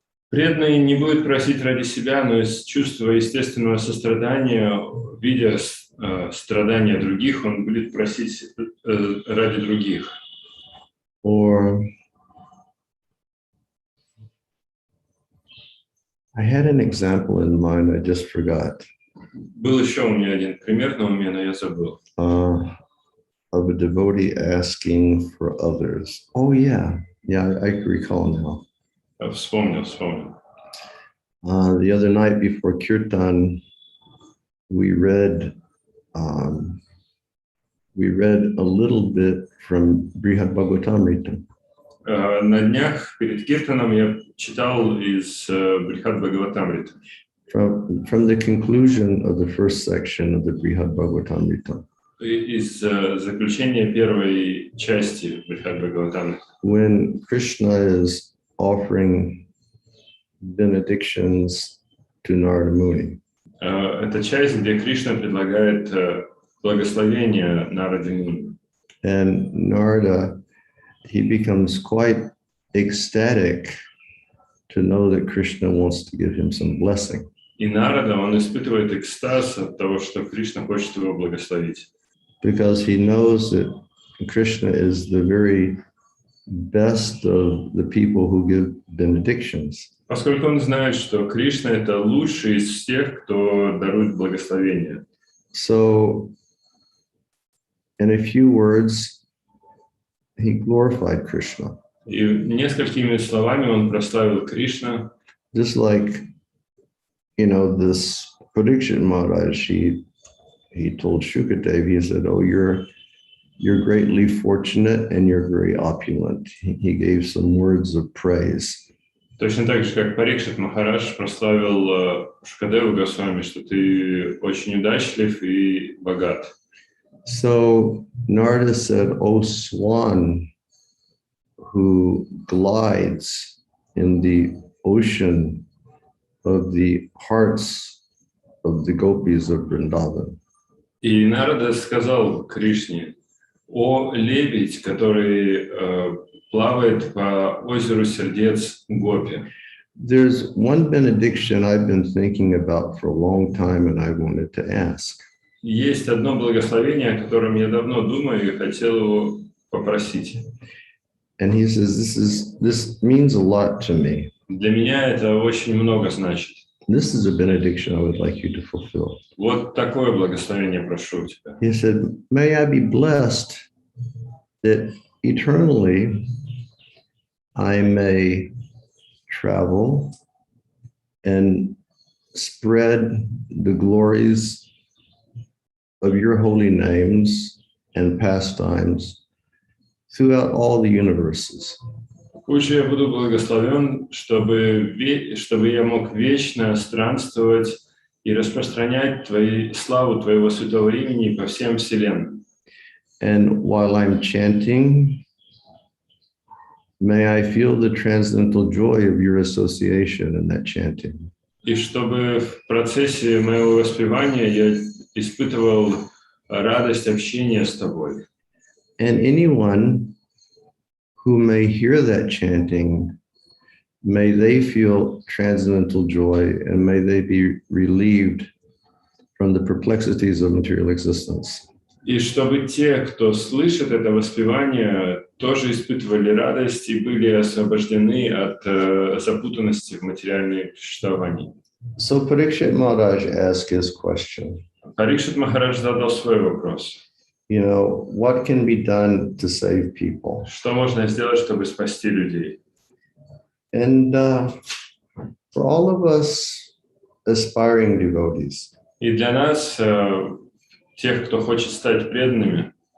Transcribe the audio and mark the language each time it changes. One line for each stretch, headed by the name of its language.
Russian: Преданный не будет просить ради себя, но из чувства естественного сострадания, видя страдания других, он будет просить ради других.
English: Or I had an example in mind, I just forgot.
Russian: Был еще у меня один пример на уме, но я забыл.
English: Of a devotee asking for others. Oh yeah, I recall now.
Russian: Вспомнил.
English: The other night before Kirtan, we read a little bit from Bhagavatamrita.
Russian: На днях перед Киртаном я читал из Брихад Бхагаватамриты.
English: From the conclusion of the first section of the Brihad Bhagavatamrita.
Russian: Из заключения первой части Брихад Бхагаватамриты.
English: When Krishna is offering benedictions to Narada Muni.
Russian: Это часть, где Кришна предлагает благословение Нараде Муни.
English: And Narada, he becomes quite ecstatic to know that Krishna wants to give him some blessing.
Russian: И Нарада, он испытывает экстаз от того, что Кришна хочет его благословить.
English: Because he knows that Krishna is the very best of the people who give benedictions.
Russian: Поскольку он знает, что Кришна — это лучший из всех, кто дарует благословение.
English: So, in a few words, he glorified Krishna.
Russian: И несколькими словами он прославил Кришна.
English: Just like, this Parikshit Maharaj, he told Shukadev, he said, oh, you're greatly fortunate and you're very opulent. He gave some words of praise.
Russian: Точно так же, как Парикшит Махарадж прославил Шукадеву Госвами, что ты очень удачлив и богат.
English: So Narada said, O swan who glides in the ocean of the hearts of the gopis of Vrindavan.
Russian: И Нарада сказал Кришне: о лебедь, который плавает по озеру сердец Гопи.
English: There's one benediction I've been thinking about for a long time and I wanted to ask.
Russian: Есть одно благословение, о котором я давно думаю и хотел его попросить.
English: And he says, this means a lot to me.
Russian: Для меня это очень много значит.
English: this is a benediction I would like you to fulfill.
Russian: Вот такое благословение прошу у тебя.
English: He said, may I be blessed that eternally I may travel and spread the glories of your holy names and pastimes throughout all the universes.
Russian: Пусть же я буду благословен, чтобы я мог вечно странствовать и распространять славу Твоего святого имени по всем вселенным.
English: And while I'm chanting, may I feel the transcendental joy of your association in that chanting.
Russian: И чтобы в процессе моего воспевания я испытывал радость общения с Тобой.
English: And anyone who may hear that chanting, may they feel transcendental joy and may they be relieved from the perplexities of material existence.
Russian: И чтобы те, кто слышит это воспевание, тоже испытывали радость и были освобождены от запутанности в материальном существовании.
English: So Parikshit Maharaj asked his question.
Russian: Парикшит Махарадж задал свой вопрос.
English: You know, what can be done to save people?
Russian: Что можно сделать, чтобы спасти людей?
English: And for all of us aspiring devotees,
Russian: И для нас, тех, кто хочет стать преданными,